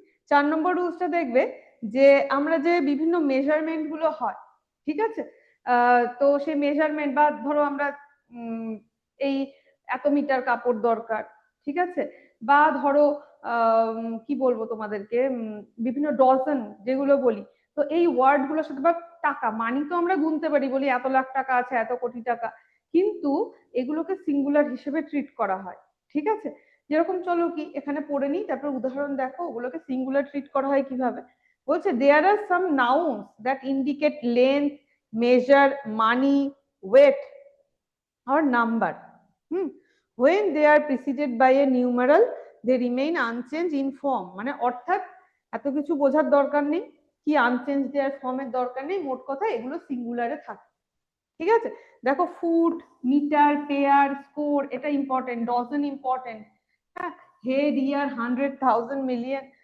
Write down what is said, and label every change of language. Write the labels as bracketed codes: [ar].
[bn] 4 নম্বর রুলসটা দেখবে যে আমরা যে বিভিন্ন মেজারমেন্ট গুলো হয়, ঠিক আছে, তো সেই মেজারমেন্ট বা ধরো আমরা এই এত মিটার কাপড় দরকার, ঠিক আছে, বা ধরো কি বলবো তোমাদেরকে, বিভিন্ন ডজন যেগুলো বলি, তো এই ওয়ার্ড গুলোর সাথে, বা টাকা মানি তো আমরা গুনতে পারি, বলি এত লাখ টাকা আছে, এত কোটি টাকা, কিন্তু এগুলোকে সিঙ্গুলার হিসেবে ট্রিট করা হয়, ঠিক আছে। যেরকম চলো কি এখানে পড়ে নিই, তারপর উদাহরণ দেখো ওগুলোকে সিঙ্গুলার ট্রিট করা হয় কিভাবে। [en] বলছে there are some nouns that indicate length, measure, money, weight or number. When they are preceded by a numeral, they remain unchanged in form. [bn] মানে অর্থাৎ এত কিছু বোঝার দরকার নেই, কি আনচেঞ্জ দেয়ার ফর্মের দরকার নেই, মোট কথা এগুলো সিঙ্গুলারে থাকে, ঠিক আছে। দেখো ফুট, মিটার, পেয়ার, স্কোর, এটা ইম্পর্টেন্ট, ডজন ইম্পর্টেন্ট, হ্যাঁ, হেড, ইয়ার, 100,000, মিলিয়ন।